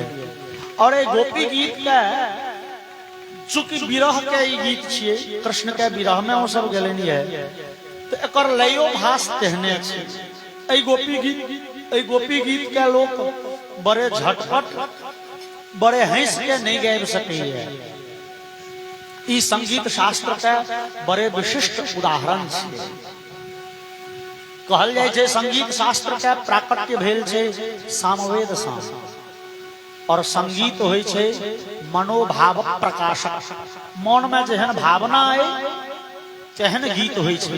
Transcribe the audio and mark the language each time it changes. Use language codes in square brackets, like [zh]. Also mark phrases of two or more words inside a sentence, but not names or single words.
[mai] और ये गोपी गीत के चूंकि विरह के गीत छिए, कृष्ण के विरह में वो सब गेलनि है, तो एकर लयो भास तेहने छे। ऐ गोपी गीत के लोग बड़े झटपट, बड़े हंस के नहीं गाबि सकैए। ई संगीत शास्त्र के बड़े विशिष्ट उदाहरण छे। कहल जाय छे संगीत शास्त्र के प्राकट्य भेल छे सामवेद सँ, और संगीत होय छे मनोभाव प्रकाशक। मन में जेहन भावना आए तेहन गीत होय छले।